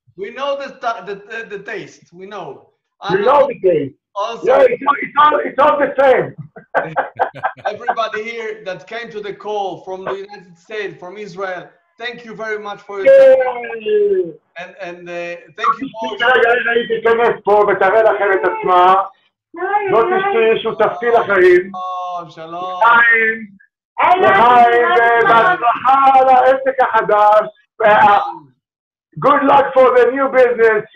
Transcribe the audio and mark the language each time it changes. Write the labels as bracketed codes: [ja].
[en] We know the taste, we know. You know the taste. Also, yeah, it's all the same. Everybody here that came to the call from the United States, from Israel, thank you very much for your time. And thank you all. [he] היא תיכנס פה ותראה לכם את עצמה. זאת אשתי, שותפתי לחיים. שלום. לחיים, ובהצלחה על העסק החדש. [en] Good luck for the new business.